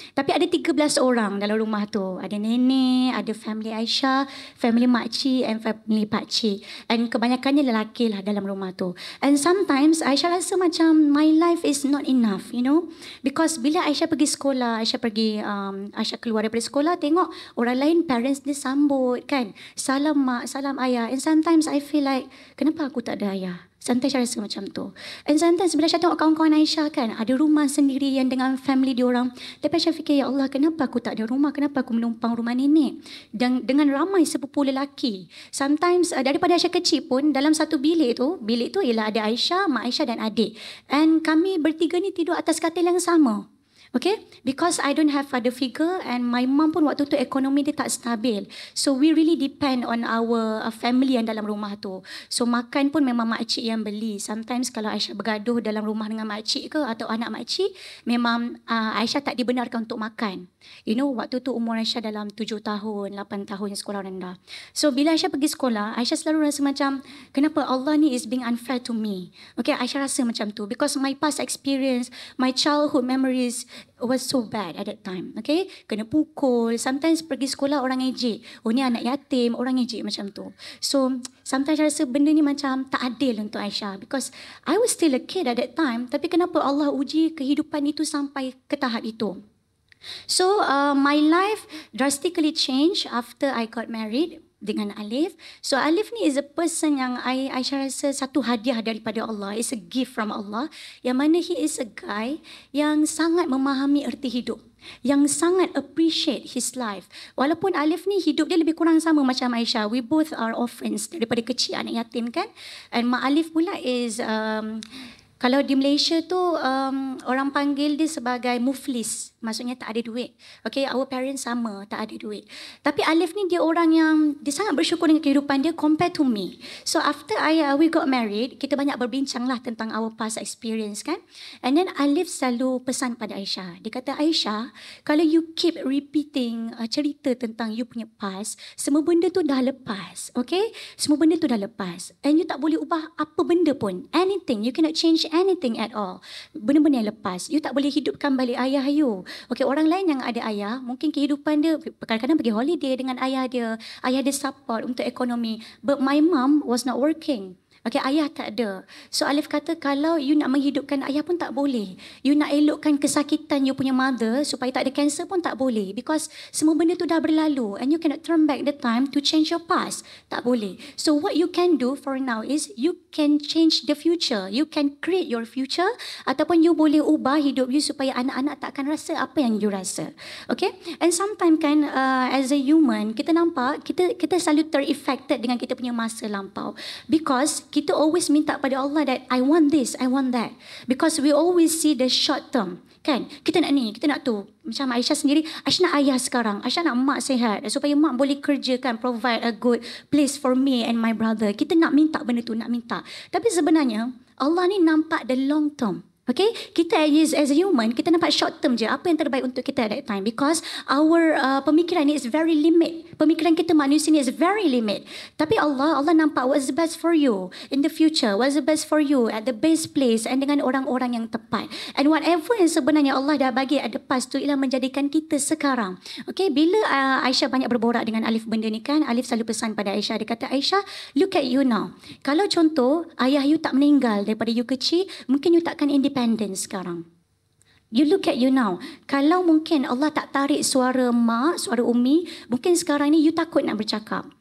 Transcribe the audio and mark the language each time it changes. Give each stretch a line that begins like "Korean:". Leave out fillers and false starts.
Malay: Tapi ada 13 orang dalam rumah tu. Ada nenek, ada family Aisyah, family makcik and family pakcik. And kebanyakannya lelaki lah dalam rumah tu.
English: And sometimes Aisyah
Malay: rasa macam
English: my life is not enough, you know.
Malay: Because bila Aisyah pergi sekolah, Aisyah keluar daripada sekolah, tengok orang lain parents dia sambut kan. Salam mak, salam ayah.
English: And sometimes I feel like,
Malay: kenapa aku tak ada ayah? Sometimes Aisyah rasa macam tu. And sometimes bila Aisyah tengok kawan-kawan Aisyah kan, ada rumah sendiri yang dengan family diorang. Tapi Aisyah fikir, ya Allah, kenapa aku tak ada rumah? Kenapa aku menumpang rumah nenek? Dan dengan ramai sepupu lelaki. Sometimes daripada Aisyah kecil pun, dalam satu bilik tu ialah ada Aisyah, Mak Aisyah dan adik. And kami bertiga ni tidur atas katil yang sama.
English: Okay, because I don't have father figure and my mum
Malay: pun waktu tu ekonomi dia tak stabil.
English: So we really depend on our family
Malay: yang dalam rumah tu. So makan pun memang makcik yang beli. Sometimes kalau Aisyah bergaduh dalam rumah dengan makcik ke atau anak makcik, memang Aisyah tak dibenarkan untuk makan.
English: You know,
Malay: waktu tu umur Aisyah dalam 7 tahun, 8 tahun sekolah rendah. So bila Aisyah pergi sekolah, Aisyah selalu rasa macam, kenapa Allah ni
English: is being unfair to me?
Malay: Okay, Aisyah rasa macam tu.
English: Because my past experience, my childhood memories was so bad at that time.
Malay: Okay, kena pukul. Sometimes pergi sekolah orang ejek. Oh ni anak yatim, orang ejek macam tu.
English: So sometimes I
Malay: rasa benda ni macam tak adil untuk Aisyah.
English: Because I was still a kid at that time.
Malay: Tapi kenapa Allah uji kehidupan itu sampai ke tahap itu?
English: So my life drastically changed after I got married
Malay: dengan Alif. So Alif ni
English: is a person
Malay: yang Aisyah rasa satu hadiah daripada Allah.
English: It's a gift from Allah.
Malay: Yang mana
English: he is a guy
Malay: yang sangat memahami erti hidup. Yang sangat
English: appreciate his life.
Malay: Walaupun Alif ni hidup dia lebih kurang sama macam Aisyah.
English: We both are orphans
Malay: daripada kecil, anak yatim kan. And Mak Alif pula is... kalau di Malaysia tu orang panggil dia sebagai muflis. Maksudnya tak ada duit. Okay,
English: our parents
Malay: sama, tak ada duit. Tapi Alif ni dia orang yang dia sangat bersyukur dengan kehidupan dia compared to me.
English: So after we got married,
Malay: kita banyak berbincang lah tentang
English: our past experience kan.
Malay: And then Alif selalu pesan pada Aisyah. Dia kata, Aisyah, kalau you
English: keep repeating
Malay: cerita tentang you punya past, semua benda tu dah lepas. Okay, semua benda tu dah lepas. And you tak boleh ubah apa benda pun.
English: Anything, you cannot change anything at all.
Malay: Benda-benda yang lepas. You tak boleh hidupkan balik ayah you. Okay, orang lain yang ada ayah, mungkin kehidupan dia kadang-kadang pergi holiday dengan ayah dia. Ayah dia support untuk ekonomi.
English: But my mum was not working.
Malay: Okay, ayah tak ada. So Alif kata, kalau you nak menghidupkan ayah pun tak boleh. You nak elokkan kesakitan you punya mother supaya tak ada cancer pun tak boleh. Because semua benda tu dah berlalu.
English: And you cannot turn back the time to change your past.
Malay: Tak boleh.
English: So what you can do for now is, you can change the future. You can create your future.
Malay: Ataupun you boleh ubah hidup you supaya anak-anak tak akan rasa apa yang you rasa. Okay. And sometimes kan,
English: as a human,
Malay: kita nampak, kita selalu ter-affected dengan kita punya masa lampau.
English: Because kita always
Malay: minta pada Allah
English: that I want this, I want that. Because we always see the short term.
Malay: Kan? Kita nak ni, kita nak tu. Macam Aisyah sendiri, Aisyah nak ayah sekarang. Aisyah nak mak sihat. Supaya mak boleh kerja kan,
English: provide a good place for me and my brother.
Malay: Kita nak minta benda tu, nak minta. Tapi sebenarnya, Allah ni nampak
English: the long term.
Malay: Okay, kita
English: as a human,
Malay: kita nampak
English: short term
Malay: je. Apa yang terbaik untuk kita
English: at that time. Because our
Malay: pemikiran ni
English: is very limit.
Malay: Pemikiran kita manusia ni
English: is very limit.
Malay: Tapi Allah nampak
English: what's the best for you in the future. What's the best for you at the best place and
Malay: dengan orang-orang yang tepat.
English: And whatever
Malay: yang sebenarnya Allah dah bagi
English: at the past
Malay: tu ialah menjadikan kita sekarang. Okay, bila Aisyah banyak berborak dengan Alif benda ni kan, Alif selalu pesan pada Aisyah. Dia kata,
English: Aisyah, look at you now.
Malay: Kalau contoh ayah you tak meninggal daripada you kecil, mungkin you takkan independent sekarang.
English: You look at you now.
Malay: Kalau mungkin Allah tak tarik suara mak, suara umi, mungkin sekarang ni you takut nak bercakap.